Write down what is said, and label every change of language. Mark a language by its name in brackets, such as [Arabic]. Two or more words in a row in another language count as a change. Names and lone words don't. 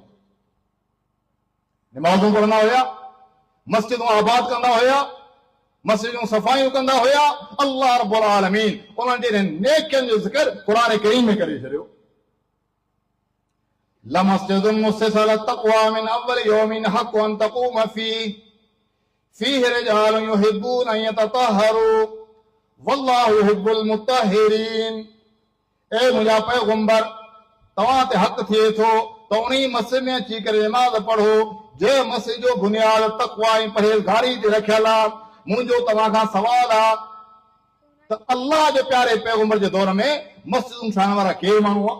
[Sindhi] नमाज़ूं पढ़ंदा हुया, मस्जिदूं आबाद कंदा हुया, मस्जिदूं सफ़ाइयूं कंदा हुया। अल्लाह रब्बुल आलमीन उन्हनि जे नेकियनि जो ज़िक्र क़ुरान करीम में करे छॾियो। [Arabic] لمسجد أسس على التقوى من أول يوم أحق أن تقوم فيه رجال يحبون أن يتطهروا والله يحب المطهرين. [Sindhi] ए मुंहिंजा पैगंबर, तव्हां ते हक़ थिए थो त उन्ही मस्जिद में अची करे नमाज़ पढ़ो जंहिं मस्जिद जो बुनियाद तक़वा ऐं परहेज़गारी ते रखियल आहे। मुंहिंजो तव्हां खां सवाल आहे त अल्लाह जे प्यारे पैगंबर जे दौर में मस्जिदूं ठाहिण वारा केर माण्हू आहे?